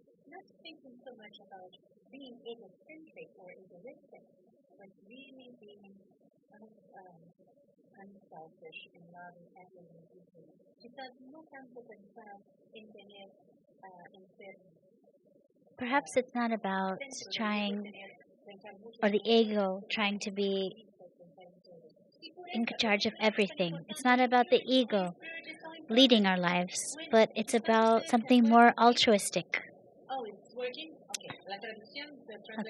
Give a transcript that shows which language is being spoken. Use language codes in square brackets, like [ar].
[en] Not thinking so much about being egocentric or egoistic, but really being unselfish and loving everyone equally. [es] Quizás no tanto pensar en tener, en ser. [en] Perhaps it's not about trying, or the ego trying to be in charge of everything. It's not about the ego leading our lives, but it's about something more altruistic. Oh, it's working? Okay.